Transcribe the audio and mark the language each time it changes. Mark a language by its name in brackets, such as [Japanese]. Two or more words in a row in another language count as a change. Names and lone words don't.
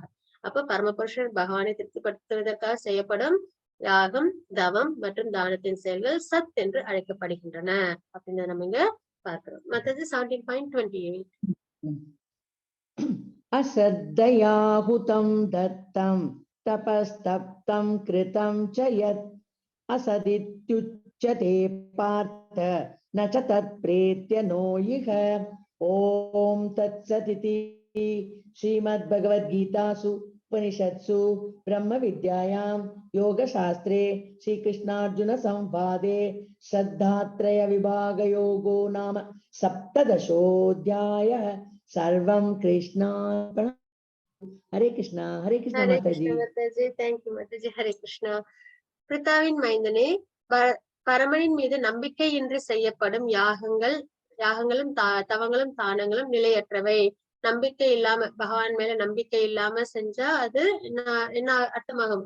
[Tamil] அப்ப பரமபுருஷர் பகவானை திருப்திப்படுத்துவதற்காக செய்யப்படும் யாகம், தவம் மற்றும் தானத்தின் செயல்கள் சத் என்று அழைக்கப்படுகின்றன அப்படின்னு நம்ம இங்க பார்க்கிறோம். மத்தது 17.28. [Sanskrit] अश्रद्धयाहुतं दत्तं तपस्तप्तं कृतं च यत् असदित्युच्यते पार्थ न च तत्प्रेत्य नो इह। ॐ तत्सदिति श्रीमद्भगवद्गीतासु उपनिषत्सु ब्रह्मविद्यायां योगशास्त्रे श्रीकृष्णार्जुन संवादे श्रद्धात्रय विभागयोगो नाम सप्तदशोऽध्यायः। सर्वं कृष्णार्पणम्। हरे कृष्णा हरे माताजी। कृष्ण माताजी, [Tamil] தேங்க்யூ மாதாஜி. ஹரே கிருஷ்ணா. பிரித்தாவின் மைந்தனே, பரமனின் மீது நம்பிக்கையின்றி செய்யப்படும் யாகங்களும் தவங்களும் தானங்களும் நிலையற்றவை. நம்பிக்கை இல்லாம, பகவான் மேல நம்பிக்கை இல்லாம செஞ்சா அது என்ன அர்த்தமாகும்?